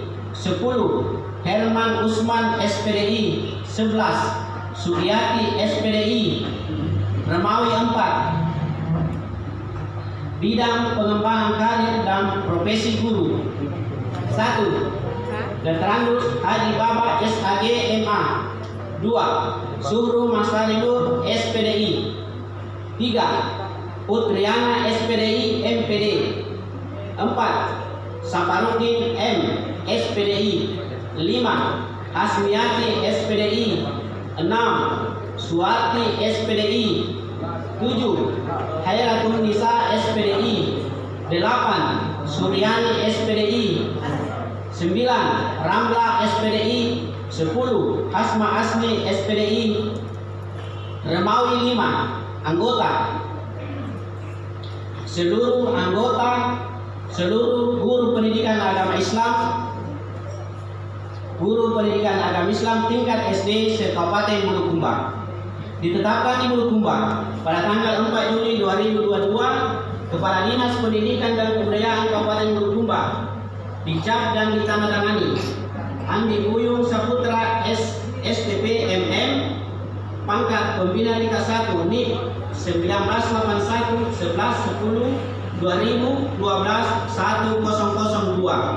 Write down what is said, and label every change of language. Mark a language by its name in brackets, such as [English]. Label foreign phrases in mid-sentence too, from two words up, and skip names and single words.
[Indonesian] 10. Herman Usman SPDI. 11. Suryati SPDI. Romawi 4. Bidang pengembangan karir dan profesi guru. 1. Detrandus Haji Baba SAG MA. 2. Suhru Masalilur SPDI. 3. Putriana SPDI MPD. 4. Saparudin M SPDI. 5. Hasmiyati SPDI. 6. Suwarti SPDI. 7. Hayratun Nisa SPDI. 8. Suryani SPDI. 9. Ramla SPDI. 10. Hasma Asmi SPDI. Remawi 5. Anggota. Seluruh anggota, seluruh guru pendidikan agama Islam, guru pendidikan agama Islam tingkat SD se-Kabupaten Bulukumba. Ditetapkan di Bulukumba pada tanggal 4 Juli 2022 Kepala Dinas Pendidikan dan Kebudayaan Kabupaten Bulukumba dicap dan ditandatangani Andi Buyung Saputra STP MM, pangkat Pembina Tingkat 1 NIP 1981 11 10 2012 1002.